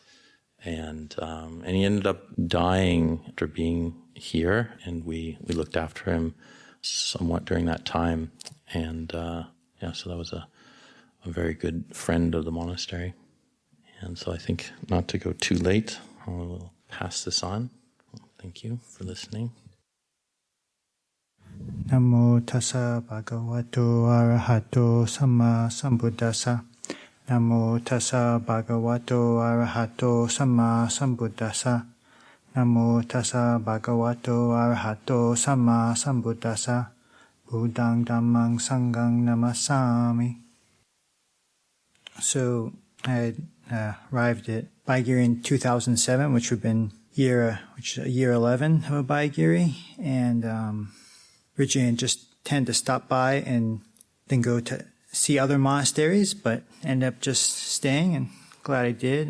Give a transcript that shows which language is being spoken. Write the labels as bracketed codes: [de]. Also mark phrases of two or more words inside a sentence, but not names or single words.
[en] And he ended up dying after being here, and we looked after him somewhat during that time. And so that was a very good friend of the monastery. And so I think, not to go too late, I'll pass this on. Thank you for listening. [pi] Namo tassa bhagavato arahato samma sambuddhassa. Namo tassa bhagavato arahato samma sambuddhassa. Namo tassa bhagavato arahato samma sambuddhassa. Buddhang dhammang sanghang namasami. [en] So I had arrived at Abhayagiri in 2007, which would have been year 11 of Abhayagiri, and originally just tend to stop by and then go to see other monasteries, but end up just staying, and glad I did.